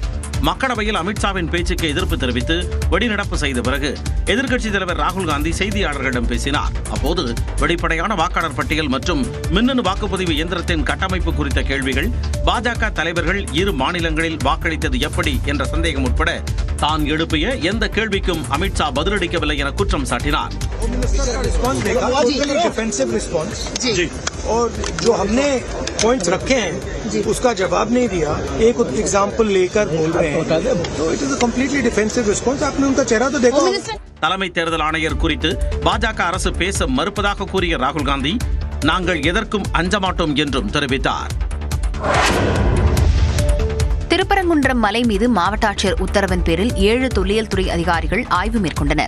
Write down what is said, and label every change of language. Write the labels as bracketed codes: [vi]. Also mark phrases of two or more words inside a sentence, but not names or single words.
[ta] மக்களவையில் அமித்ஷாவின் பேச்சுக்கு எதிர்ப்பு தெரிவித்து வெளிநடப்பு செய்த பிறகு எதிர்க்கட்சித் தலைவர் ராகுல் காந்தி செய்தியாளர்களிடம் பேசினார். அப்போது வெளிப்படையான வாக்காளர் பட்டியல் மற்றும் மின்னணு வாக்குப்பதிவு இயந்திரத்தின் கட்டமைப்பு குறித்த கேள்விகள், பாஜக தலைவர்கள் இரு மாநிலங்களில் வாக்களித்தது எப்படி என்ற சந்தேகம் உட்பட தான் எழுப்பிய எந்த கேள்விக்கும் அமித்ஷா பதிலளிக்கவில்லை என குற்றம் சாட்டினார். [hi] और जो हमने पॉइंट्स रखे हैं उसका जवाब नहीं दिया, एक एग्जाम्पल लेकर बोल रहे हैं, तो [en] it is a completely defensive response. [hi] आपने उनका चेहरा तो देखा. [ta] தலைமை தேர்தல் ஆணையர் குறித்து பாஜக அரசு பேச மறுப்பதாக கூறிய ராகுல் காந்தி நாங்கள் எதற்கும் அஞ்ச மாட்டோம் என்றும் தெரிவித்தார். திருப்பரங்குன்றம் மலை மீது மாவட்ட ஆட்சியர் உத்தரவின் பேரில் 7 தொல்லியல் துறை அதிகாரிகள் ஆய்வு மேற்கொண்டனர்.